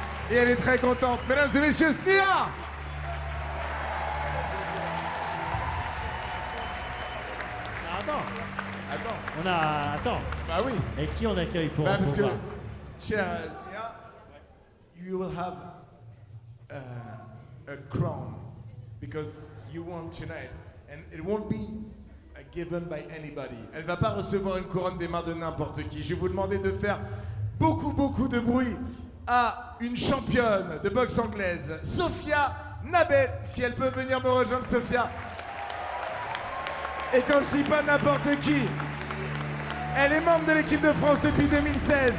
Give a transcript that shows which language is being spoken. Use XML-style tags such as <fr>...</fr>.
<fr>Et elle est très contente. Mesdames et messieurs, Snia! Attends. Attends. Bah oui. Et qui on accueille pour Bah, parce que, voir</fr> <en>cher Snia, you will have a crown because you won tonight and it won't be given by anybody.</en> <fr>Elle va pas recevoir une couronne des mains de n'importe qui. Je vais vous demander de faire beaucoup de bruit à une championne de boxe anglaise, Sophia Nabet, si elle peut venir me rejoindre, Sophia. Et quand je dis pas n'importe qui, elle est membre de l'équipe de France depuis 2016.</fr>